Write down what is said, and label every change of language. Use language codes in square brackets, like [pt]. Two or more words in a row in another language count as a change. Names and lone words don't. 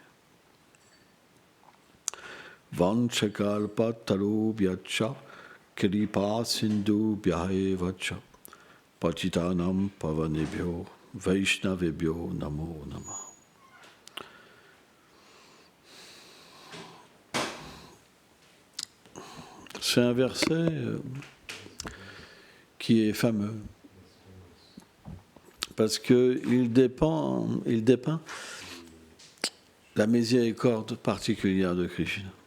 [sa] वाञ्छाकल्प तरुभ्यश्च कृपा सिन्धुभ्य एव च पतितानां पावनेभ्यो वैष्णवेभ्यो नमो नमः. [fr] C'est un verset qui est fameux parce qu'il dépeint la miséricorde particulière de Krishna.